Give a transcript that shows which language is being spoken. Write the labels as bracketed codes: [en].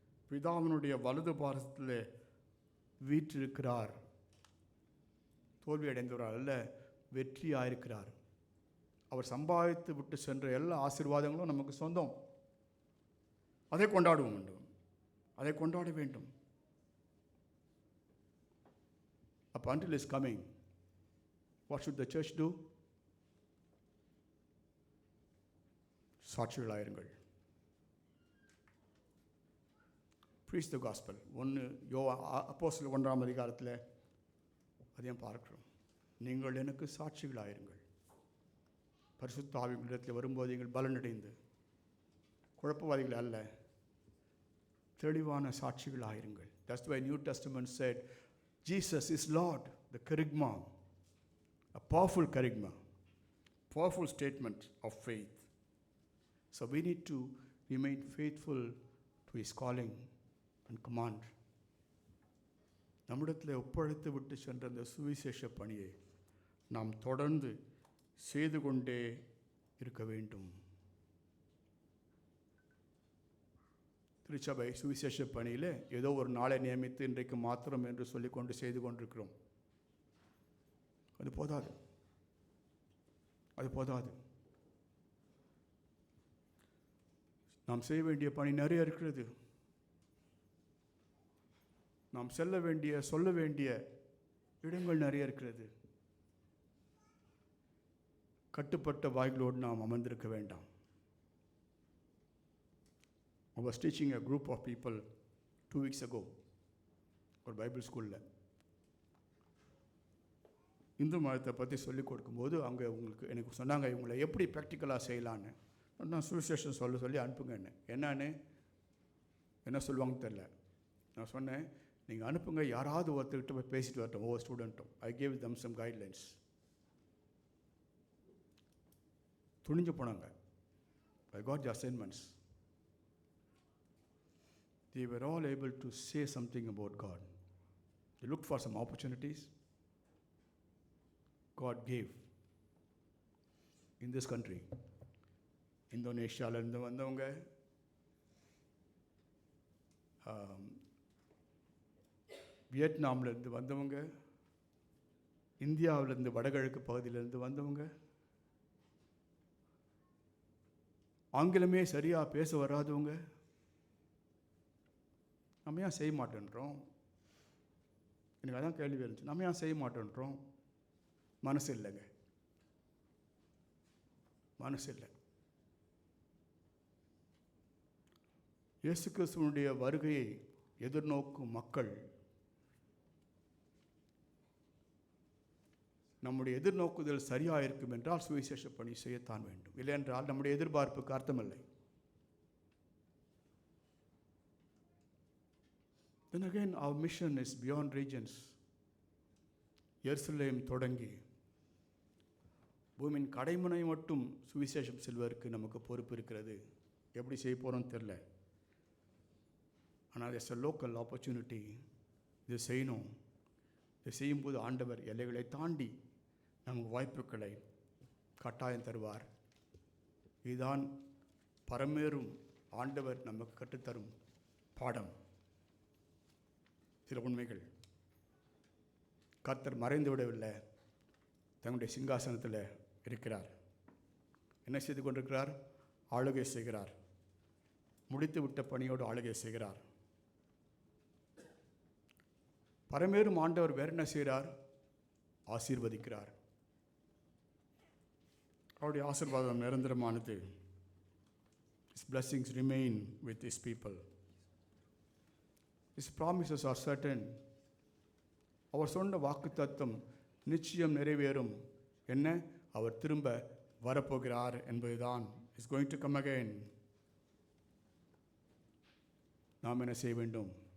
[ta] பிதாவினுடைய வலது பாரத்தில் வீற்றிருக்கிறார். தோல்வி அடைந்தவரால் அல்ல, வெற்றியாயிருக்கிறார். அவர் சம்பாதித்து விட்டு சென்ற எல்லா ஆசீர்வாதங்களும் நமக்கு சொந்தம். அதை கொண்டாட வேண்டும், அதை கொண்டாட வேண்டும். அப்போ [en] until is coming, what should the church do? [ta] சாட்சிகளாயிருங்கள். [en] Preach the gospel. [ta] அப்போஸ்தலர் 1ஆம் அதிகாரத்தில் அதையும் பார்க்கிறோம். நீங்கள் எனக்கு சாட்சிகளாயிருங்கள். பரிசுத்த ஆவியிடத்தில் வரும்போது நீங்கள் பலனடைந்து குழப்பவாதிகள் அல்ல, தெளிவான சாட்சிகளாயிருங்கள். [en] That's why New Testament said Jesus is Lord. The kerygma, a powerful kerygma, powerful statement of faith. So we need to remain faithful to his calling and command. [ta] நம்மிடத்தில் ஒப்படைத்து விட்டு சென்ற அந்த சுவிசேஷ பணியை நாம் தொடர்ந்து செய்து கொண்டே இருக்க வேண்டும். திருச்சபை சுவிசேஷ பணியில் ஏதோ ஒரு நாளை நியமித்து இன்றைக்கு மாத்திரம் என்று சொல்லிக்கொண்டு செய்து கொண்டிருக்கிறோம். அது போதாது, அது போதாது. நாம் செய்ய வேண்டிய பணி நிறைய இருக்கிறது. நாம் செல்ல வேண்டிய, சொல்ல வேண்டிய இடங்கள் நிறைய இருக்கிறது. கட்டுப்பட்ட வாய்களோடு நாம் அமர்ந்திருக்க வேண்டாம். [en] I was teaching a group of people 2 weeks ago, [ta] ஒரு பைபிள் ஸ்கூலில். இந்து மதத்தை பற்றி சொல்லிக் கொடுக்கும்போது அவங்க எனக்கு சொன்னாங்க இவங்களை எப்படி ப்ராக்டிக்கலாக செய்யலான்னு. நான் சுவிசேஷம் சொல்லி அனுப்புங்கன்னு. என்ன சொல்லுவாங்கன்னு தெரில. நான் சொன்னேன், நீங்கள் அனுப்புங்க, யாராவது ஒருத்தர்கிட்ட போய் பேசிட்டு வரட்டும், ஒவ்வொரு ஸ்டூடெண்ட்டும். [en] I gave them some guidelines. [ta] துணிஞ்சு போனாங்க. [en] I got the assignments. They were all able to say something about God. They looked for some opportunities. God gave in this country. [ta] இந்தோனேஷியாவிலேருந்து வந்தவங்க, வியட்நாம்லேருந்து வந்தவங்க, இந்தியாவிலேருந்து வடகிழக்கு பகுதியிலேருந்து வந்தவங்க, ஆங்கிலமே சரியாக பேச வராதவங்க. நம்ம ஏன் செய்ய மாட்டேன்றோம்? எனக்கு அதான் கேள்வி இருந்துச்சு. நம்ம ஏன் செய்ய மாட்டேன்றோம்? மனசு இல்லைங்க, மனசு இல்லை. இயேசு கிறிஸ்துவனுடைய வருகையை எதிர்நோக்கும் மக்கள் நம்முடைய எதிர்நோக்குதல் சரியாக இருக்கும் என்றால் சுவிசேஷ பணி செய்யத்தான் வேண்டும். இல்லை என்றால் நம்முடைய எதிர்பார்ப்புக்கு அர்த்தமில்லை. [en] Then again, our mission is beyond regions. [ta] எருசலேம் தொடங்கி பூமியின் கடைமுனை மட்டும் சுவிசேஷம் செல்வதற்கு நமக்கு பொறுப்பு இருக்கிறது. எப்படி செய்ய போகிறோன்னு தெரில. ஆனால் [en] It's a local opportunity. [ta] இது செய்யணும். இது செய்யும்போது ஆண்டவர் எல்லைகளை தாண்டி நமக்கு வாய்ப்புகளை கட்டாயம் தருவார். இதுதான் பரமேறும் ஆண்டவர் நமக்கு கற்றுத்தரும் பாடம். சில உண்மைகள். கர்த்தர் மறைந்து விடவில்லை, தங்களுடைய சிங்காசனத்தில் இருக்கிறார். என்ன செய்து கொண்டிருக்கிறார்? ஆளுகை செய்கிறார். முடித்து விட்ட பணியோடு ஆளுகை செய்கிறார். பரமேறும் ஆண்டவர் வேறு என்ன செய்கிறார்? ஆசீர்வதிக்கிறார். அவருடைய ஆசீர்வாதம் நிரந்தரமானது. [en] His blessings remain with His people. His promises are certain. [ta] அவர் சொன்ன வாக்குத்தத்தம் நிச்சயம் நிறைவேறும். என்ன? அவர் திரும்ப வரப்போகிறார் என்பதுதான். [en] Is going to come again. [ta] நாம் என்ன செய்ய வேண்டும்?